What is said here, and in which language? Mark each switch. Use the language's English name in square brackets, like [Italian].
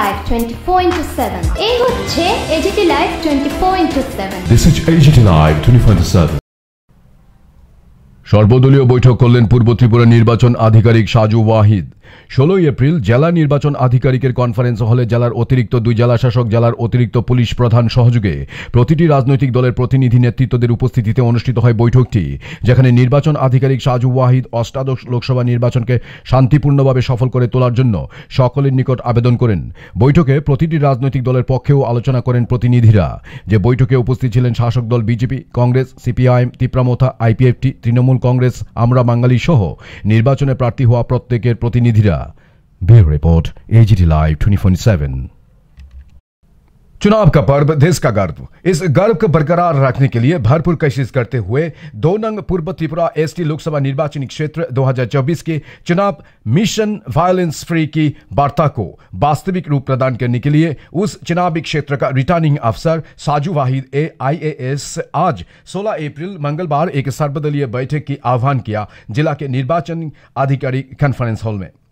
[Bangla] 24/7 এই হচ্ছে AGT Live 24/7 [English] This is [Bangla] AGT Live 24/7 সর্বদলীয় বৈঠক করলেন পূর্ব ত্রিপুরা নির্বাচন আধিকারিক সাজু ওয়াহিদ। 16 এপ্রিল জেলা নির্বাচন আধিকারিকের কনফারেন্স হলে জেলার অতিরিক্ত 2 জেলা শাসক, জেলার অতিরিক্ত পুলিশ প্রধান সহযোগে প্রতিটি রাজনৈতিক দলের প্রতিনিধি নেতৃত্বদের উপস্থিতিতে অনুষ্ঠিত হয় বৈঠকটি, যেখানে নির্বাচন আধিকারিক সাজু ওয়াহিদ অষ্টাদশ লোকসভা নির্বাচনকে শান্তিপূর্ণভাবে সফল করে তোলার জন্য সকলের নিকট আবেদন করেন। বৈঠকে প্রতিটি রাজনৈতিক দলের পক্ষেও আলোচনা করেন প্রতিনিধিরা। যে বৈঠকে উপস্থিত ছিলেন শাসক দল BJP, Congress, CPIM, Tipra Motha, IPFT, Trinamool Congress, আমরা বাঙালি সহ নির্বাচনে প্রার্থী হওয়া প্রত্যেকের প্রতিনিধিরা। [Hindi] Bureau report AGT Live 24/7। चुनाव का पर्व देश का गर्व। इस गर्व को बरकरार रखने के लिए भरपूर कोशिश करते हुए 2 नंग पूर्व त्रिपुरा ST लोकसभा निर्वाचन क्षेत्र 2024 के चुनाव मिशन वायलेंस फ्री की वार्ता को वास्तविक रूप प्रदान करने के लिए उस चुनावी क्षेत्र का रिटर्निंग अफसर साजू वाहिद IAS आज 16 अप्रैल मंगलवार एक सर्वदलीय बैठक की आह्वान किया जिला के निर्वाचन अधिकारी कॉन्फ्रेंस हॉल में।